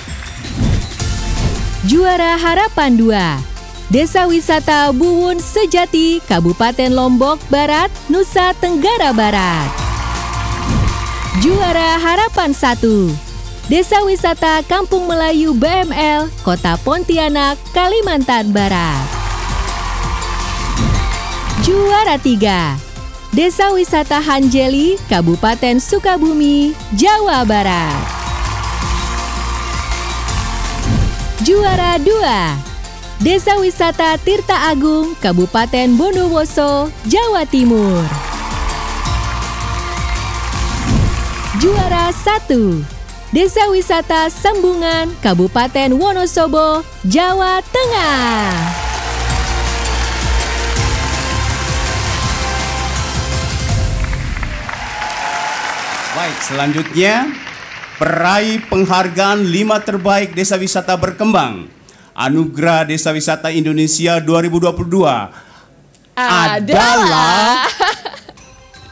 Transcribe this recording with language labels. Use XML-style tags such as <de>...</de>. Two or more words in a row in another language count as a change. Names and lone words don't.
<id>Juara Harapan 2, Desa Wisata Buwun Sejati, Kabupaten Lombok Barat, Nusa Tenggara Barat. Juara Harapan 1, Desa Wisata Kampung Melayu BML, Kota Pontianak, Kalimantan Barat. Juara 3, Desa Wisata Hanjeli, Kabupaten Sukabumi, Jawa Barat. Juara 2, Desa Wisata Tirta Agung, Kabupaten Bondowoso, Jawa Timur. Juara 1, Desa Wisata Sembungan, Kabupaten Wonosobo, Jawa Tengah. Baik, selanjutnya peraih penghargaan 5 terbaik Desa Wisata Berkembang Anugerah Desa Wisata Indonesia 2022 adalah</id>